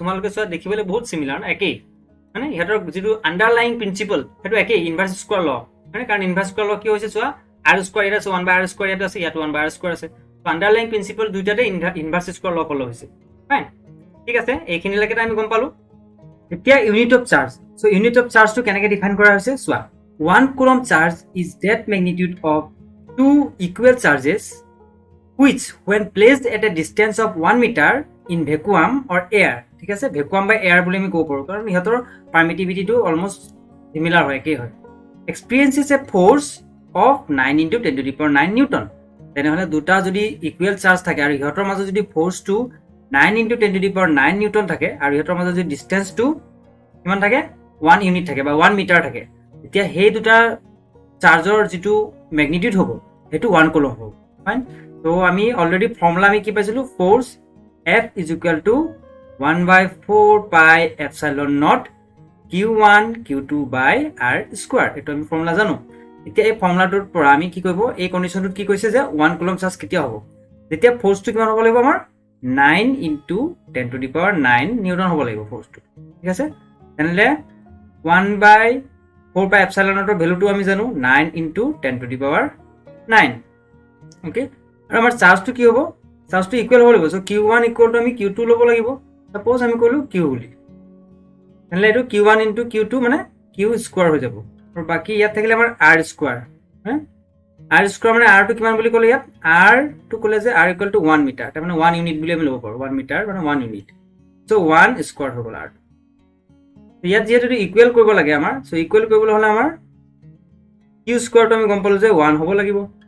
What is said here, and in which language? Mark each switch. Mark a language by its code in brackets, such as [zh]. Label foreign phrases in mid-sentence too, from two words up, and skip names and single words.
[as] তোমালোকে সব দেখিবলৈ বহুত সিমিলাৰ একেই মানে ইহতৰ যেটো [en] underlying principle [as] হেতু একেই [en] inverse square law [as] মানে কাৰণ [en] inverse square law [as] কি হৈছে চোৱা [en] r square [as] এটা [en] 1 by r square [as] এটা আছে ইয়াত [en] 1 by r square [as] আছে তো [en] underlying principle [as] দুইটাতে [en] inverse square law follow [as] হৈছে ফাইন ঠিক আছে এইখিনি লৈকে আমি গম পালো এতিয়া [en] unit of charge so unit of charge [as] টো কেনেকৈ ডিফাইন কৰা হৈছে চোৱা [en] 1 coulomb charge is that magnitude of two equal charges which when placed at a distance of 1 meter in vacuum or air [as] ঠিক আছে [en] vacuum by air [as] বুলি আমি কব পাৰো কাৰণ ইহতৰ [en] permittivity টো almost similar [as] হয় কি হয় [en] experiences a force of 9 into 10 to the power 9 newton [as] তেনেহলে দুটা যদি [en] equal charge [as] থাকে আৰু ইহতৰ মাজত যদি ফোর্স টো [en] 9 into 10 to the power 9 [as] নিউটন থাকে আৰু ইহতৰ মাজত যদি ডিসটেন্স টো কিমান থাকে 1 ইউনিট থাকে বা 1 মিটাৰ থাকে এতিয়া সেই দুটা চাৰ্জৰ যেটো ম্যাগনিটিউড হ'ব হেতু 1 কুলম্ব হ'ব ফাইন তো আমি [en] already formula [as] আমি কি পাইছিলো ফোর্স [en] F is equal to 1 by 4 pi epsilon naught q1 q2 by r square [as] এটো আমি ফৰ্মুলা জানো এতিয়া এই ফৰ্মুলাটোৰ পৰা আমি কি কৰিব এই কন্ডিশনটোত কি কৈছে যে 1 কুলম্ব চাৰ্জ কেতিয়া হ'ব যেতিয়া ফোর্সটো কিমান হ'ব লাগিব আমাৰ [en] 9 into 10 to the power 9 [as] নিউটন হ'ব লাগিব ফোর্সটো ঠিক আছে তেনলে [en] 1 by 4 pi epsilon naught [as] ভ্যালুটো আমি জানো [en] 9 into 10 to the power 9 [as] ওকে আৰু আমাৰ চাৰ্জটো কি হ'ব চাৰ্জটো ইকুৱেল হ'ব লাগিব সো [en] q1 equal to [as] আমি q2 ল'ব লাগিব সাপোজ আমি কলো q বুলি তেনলে এটো [en] q1 into q2 [as] মানে [en] q square [as] হৈ যাব আৰু বাকি ইয়াত থাকিলে আমাৰ [en] r square r square [as] মানে r টো কিমান বুলি ক'লে ইয়াত r টো ক'লে যে [en] r equal to 1 meter [as] তাৰ মানে 1 ইউনিট বুলি আমি ল'ব পাৰো 1 মিটাৰ মানে 1 ইউনিট সো 1 স্কয়াৰ হৈ গ'ল r ইয়াত যেহেতু ইকুৱেল কৰিব লাগে আমাৰ, সো ইকুৱেল কৰিবলৈ হ'লে আমাৰ [en] q square [as] আমি গম পালোঁ যে 1 হ'ব লাগিব।